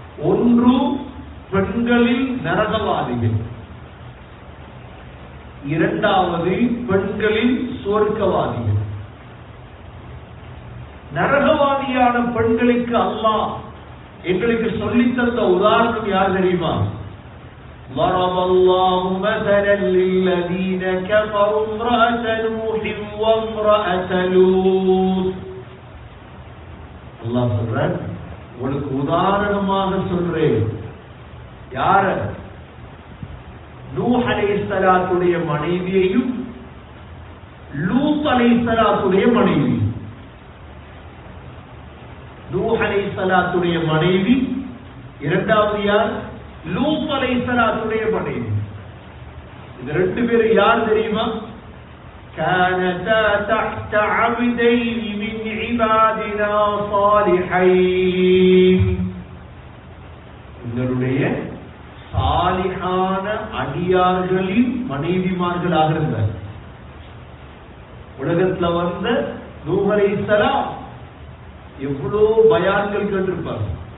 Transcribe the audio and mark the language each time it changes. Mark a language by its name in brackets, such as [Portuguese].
[Tamil] ஒன்று பெண்களில் நரகவாதிகள், இரண்டாவது பெண்களில் சொர்க்கவாதிகள். நரகவாதியான பெண்களுக்கு அல்லாஹ் எங்களுக்கு சொல்லித்தந்த உதாரணம் யார் தெரியுமா? [Arabic] ضرب الله مثلا للذين كفروا امرأة نوح وامرأة لوط. [Tamil] அல்லாஹ் சொல்றார், உங்களுக்கு உதாரணமாக சொல்றேன். யார? நூஹ் அலைஹிஸ்ஸலாத்துடைய மனைவியையும் லூத் அலைஹிஸ்ஸலாத்துடைய மனைவி. நூஹ் அலைஹிஸ்ஸலாத்துடைய மனைவி, இரண்டாவது யார்? லூத் அலைஹிஸ்ஸலாத்துடைய மனைவி. இந்த 2 பேர் யார் தெரியுமா? [Arabic] كانتا تحت عبدين من عبادنا صالحين. [Tamil] எங்களுடைய சாலிஹான அடியார்களின் மனைவிமார்களாக இருந்தார். உலகத்துல வந்த நூஹ் அலைஹிஸ்ஸலாம் எவ்வளோ பயான்கள் கேட்டிருப்பார்.